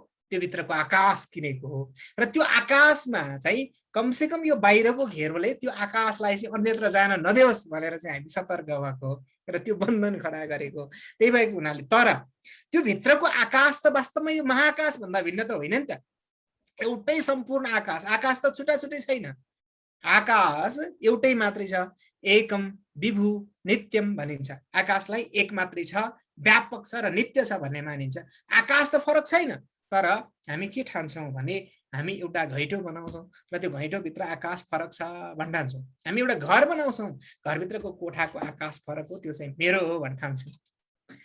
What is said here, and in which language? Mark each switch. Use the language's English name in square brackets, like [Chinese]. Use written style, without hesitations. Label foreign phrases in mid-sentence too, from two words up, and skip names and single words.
[Nepali] त्यो भित्रको आकाश किनेको हो। र त्यो आकाशमा चाहिँ कमसेकम यो बाहिरको घेरोले त्यो आकाशलाई चाहिँ अन्यत्र जान नदेओस् भनेर चाहिँ हामी सतर्क भएको र त्यो बन्धन खडा गरेको। त्यही भएको हुनाले तर त्यो भित्रको आकाश त वास्तवमा यो महाकाश भन्दा भिन्न त होइन नि त। एउटै सम्पूर्ण आकाश। आकाश त छुट्टा छुट्टै छैन। आकाश एउटै मात्रै छ। [Sanskrit] एकम विभु नित्यम [Nepali] भनिन्छ। आकाशलाई एक मात्रै छ, व्यापक छ र नित्य छ भन्ने मानिन्छ। आकाश त फरक छैन। तर हामी के ठान्छौँ भने हामी एउटा घैँटो बनाउँछौँ र त्यो घैँटोभित्र आकाश फरक छ भन्ठान्छौँ। हामी एउटा घर बनाउँछौँ, घरभित्रको कोठाको आकाश फरक हो, त्यो चाहिँ मेरो हो भन्ठान्छौँ।